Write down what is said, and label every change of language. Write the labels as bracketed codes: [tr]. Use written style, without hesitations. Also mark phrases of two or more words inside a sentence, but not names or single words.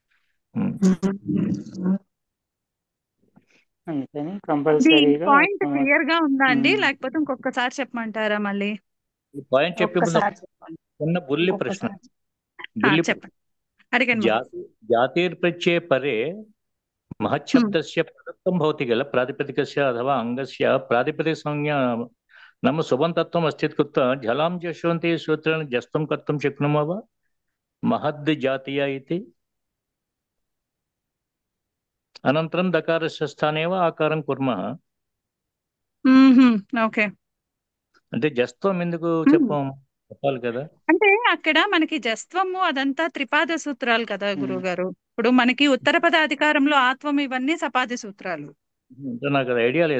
[te] అందుకని కంపల్సరీగా [en] point clear [te] గా ఉందా అండి, లేకపోతే ఇంకొకసారి చెప్పమంటారా మళ్ళీ? పాయింట్ చెప్పే ముందు ఒక్కసారి చెప్పండి. చిన్న బుల్లి ప్రశ్న. చెప్పండి, అడిగండి. [sa] జాతిర్ప్రత్యయ పరే महच्छब्दस्य पदत्वं भवति किल प्रातिपदिकस्य अथवा अंगस्य प्रातिपदिक संज्ञा नाम सुबन्तत्वम् अस्ति कृत्वा झलां जश्वन्ति सूत्रेण जस्तं कर्तुं शक्नुमः वा महद् जातीया इति. अनन्तरं दकारस्य स्थाने एव आकारं कुर्मः. [te] ఓకే. అంటే జస్త్వం ఎందుకు చెప్పాలి కదా. అంటే అక్కడ మనకి జస్త్వము అదంతా త్రిపాద సూత్రాలు కదా గురువు గారు. ఇప్పుడు మనకి ఉత్తర పదాధికారంలో ఆత్వం ఇవన్నీ సపాది సూత్రాలు. అంటే నాకు అది ఐడియా లేదు.